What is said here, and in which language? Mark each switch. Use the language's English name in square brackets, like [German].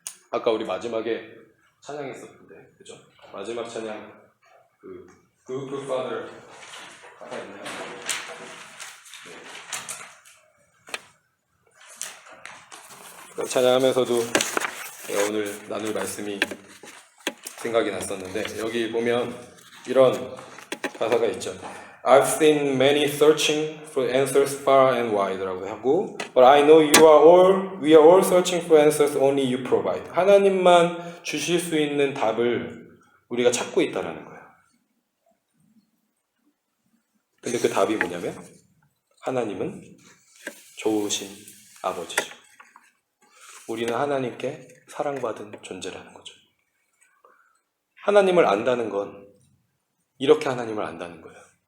[Korean] 아까 우리 마지막에 찬양했었는데, 그죠? 마지막 찬양, Good Father 하나 있나요? 네. 찬양하면서도 제가 오늘 나눌 말씀이 생각이 났었는데, 여기 보면 이런 가사가 있죠. [English] I've seen many searching for answers far and wide [Korean] 라고 하고, [English] but I know we are all searching for answers only you provide. [Korean] 하나님만 주실 수 있는 답을 우리가 찾고 있다라는 거예요. 근데 그 답이 뭐냐면 하나님은 좋으신 아버지죠. 우리는 하나님께 사랑받은 존재라는 거죠. 하나님을 안다는 건 이렇게 하나님을 안다는 거예요.